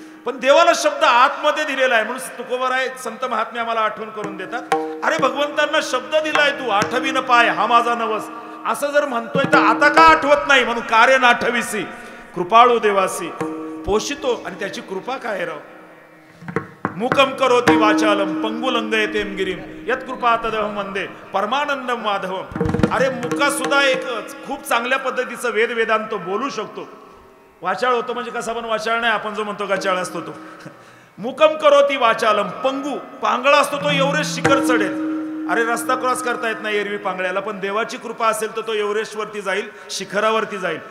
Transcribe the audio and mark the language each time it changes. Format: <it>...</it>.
<mr>पण देवाला शब्द आतमध्ये दिलेला आहे. म्हणून तुकोबाराय संत महात्मे आम्हाला आठवण करून देतात, अरे भगवंतांना शब्द दिलाय, तू आठवीन पाय हा माझा नवस, असं जर म्हणतोय तर आता का आठवत नाही? म्हणून कार्य नाठविसी कृपाळू देवासी पोषितो, आणि त्याची कृपा काय राव.</mr> <sa>मुकम करोति वाचालम पंगुलंगयतेम गिरीम यत कृपा तदहम वंदे परमानंदम माधवम.</sa> <mr>अरे मुका सुद्धा एक खूप चांगल्या पद्धतीचं वेदांत बोलू शकतो. वाचाळ होतो म्हणजे कसा पण वाचाळ नाही, आपण जो म्हणतो गाचाळ असतो तो.</mr> <sa>मुकम करोति वाचालम,</sa> <mr>पंगू पांगळा असतो तो एव्हरेस्ट शिखर चढेल. अरे रस्ता क्रॉस करता येत नाही एरवी पांगळ्याला, पण देवाची कृपा असेल तर तो एव्हरेस्ट वरती जाईल, शिखरावरती जाईल.</mr>